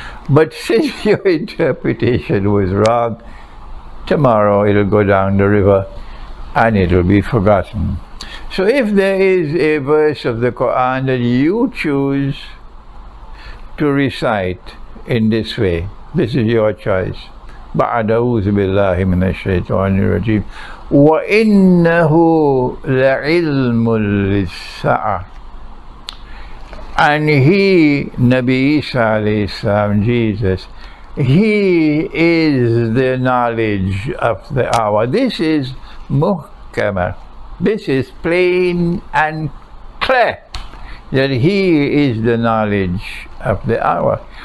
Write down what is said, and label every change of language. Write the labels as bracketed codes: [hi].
[en] But since your interpretation was wrong, tomorrow it'll go down the river and it'll be forgotten. So if there is a verse of the Qur'an that you choose to recite in this way, this is your choice. [ar] أعوذ بالله من الشيطان الرجيم وإنه لعلم للساعة. [en] And he, Nabi Isa alayhi salam, Jesus, he is the knowledge of the hour. This is muhkama. This is plain and clear, that he is the knowledge of the hour.